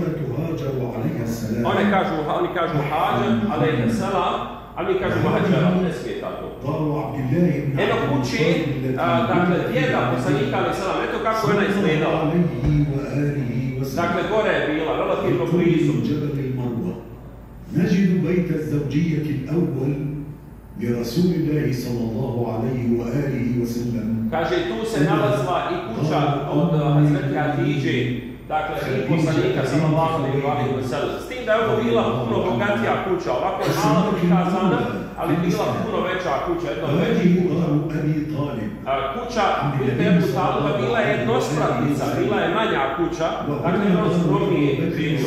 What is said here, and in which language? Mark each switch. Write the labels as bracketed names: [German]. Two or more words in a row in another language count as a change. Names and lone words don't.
[Bosnian] Oni kažu Hađer, [Arabic] عليه السلام, [Bosnian] a mi kažemo Hađera, ne smije tako. Evo kući, dakle, djeda poslanika [Arabic] عليه السلام, [Bosnian] eto kako je ona izgledala. Dakle, gore je bila, relativno blizu. [Arabic] نجد بيت الزوجية الأول لرسول الله صلى الله عليه وآله وسلم. [Bosnian] Kaže, tu se nalazila i kuća od Hazreti Hatidže, dakle, i poslanika [Arabic] صلى الله عليه وسلم. [Bosnian] S tim da je ovo bila puno bogatija kuća, ovako je malo prikazana, ali bila puno veća kuća, jedna od većih kuća. Kuća Ebu Taliba bila je jednospratnica, bila je manja kuća, dakle ono skromnije živio.